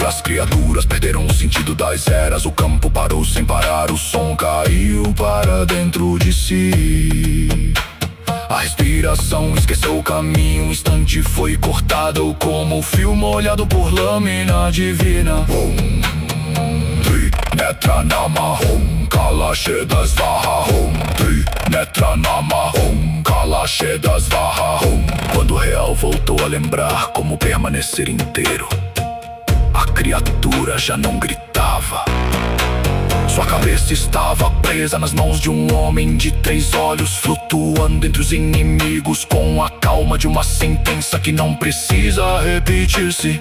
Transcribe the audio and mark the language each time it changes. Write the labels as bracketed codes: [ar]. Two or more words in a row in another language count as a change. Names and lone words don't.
[pt] As criaturas perderam o sentido das eras, o campo parou sem parar, o som caiu para dentro de si. A respiração esqueceu o caminho, um instante foi cortado como fio molhado por lâmina divina. [sa] ॐ त्रिनेत्र नाम, ॐ कालशेदस् वह, ॐ त्रिनेत्र नाम, ॐ कालशेदस् वह, ॐ. [pt] Quando o real voltou a lembrar como permanecer inteiro, a criatura já não gritava. Sua cabeça estava presa nas mãos de um homem de 3 olhos, flutuando entre os inimigos com a calma de uma sentença que não precisa repetir-se.